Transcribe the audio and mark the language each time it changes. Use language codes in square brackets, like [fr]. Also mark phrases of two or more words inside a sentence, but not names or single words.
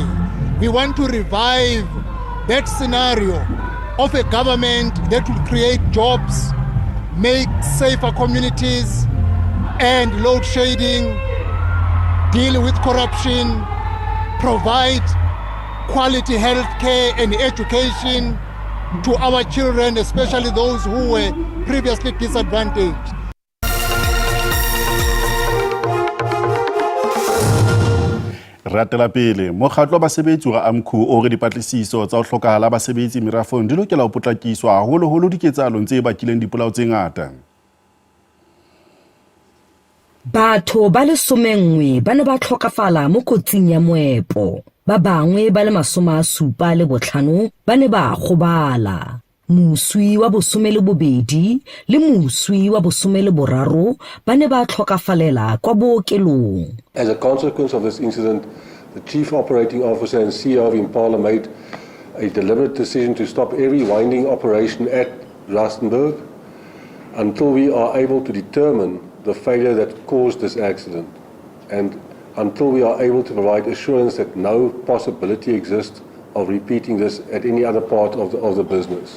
[en] We want to revive that scenario of a government that will create jobs, make safer communities, and load shedding, deal with corruption, provide quality health care and education to our children, especially those who were previously disadvantaged. [st] Ratela pele mokgatlo wa basebetsi wa AMCU o re dipatlisiso tsa ho hlokahala basebetsi merafong di lokela ho potlakiswa haholoholo diketsalong tse bakileng dipolao tse ngata. [tn] Batho ba le 11 ba ne ba tlhokafala mo kotsing ya moepo, ba bangwe ba le 75 ba ne ba gobala. Muswi wa bo12 le muswi wa bo13 ba ne ba tlhokafalela kwa bookelong. [en] As a consequence of this incident, the Chief Operating Officer and CEO of Impala made a deliberate decision to stop every winding operation at Rustenburg until we are able to determine the failure that caused this accident and until we are able to provide assurance that no possibility exists of repeating this at any other part of the business.